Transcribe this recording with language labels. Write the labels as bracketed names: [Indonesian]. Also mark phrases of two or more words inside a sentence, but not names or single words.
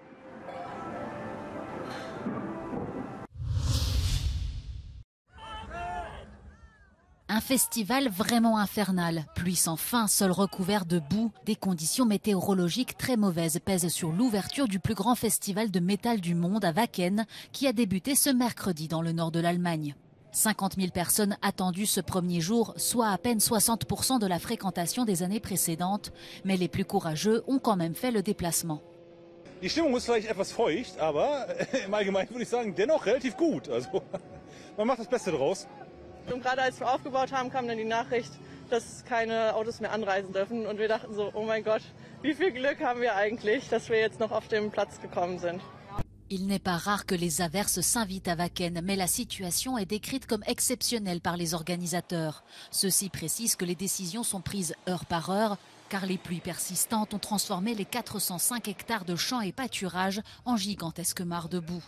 [French] Un festival vraiment infernal, pluie sans fin, sol recouvert de boue, des conditions météorologiques très mauvaises pèsent sur l'ouverture du plus grand festival de métal du monde à Wacken, qui a débuté ce mercredi dans le nord de l'Allemagne. 50 000 personnes attendues ce premier jour, soit à peine 60% de la fréquentation des années précédentes, mais les plus courageux ont quand même fait le déplacement. [German] Die Stimmung ist vielleicht etwas feucht, aber im Allgemeinen würde ich sagen, dennoch relativ gut. Also man macht das Beste draus. Und gerade als wir aufgebaut haben, kam dann die Nachricht, dass keine Autos mehr anreisen dürfen. Und wir dachten so, oh mein Gott, wie viel Glück haben wir eigentlich, dass wir jetzt noch auf den Platz gekommen sind. [French] Il n'est pas rare que les averses s'invitent à Wacken, mais la situation est décrite comme exceptionnelle par les organisateurs. Ceux-ci précisent que les décisions sont prises heure par heure, car les pluies persistantes ont transformé les 405 hectares de champs et pâturages en gigantesques mares de boue.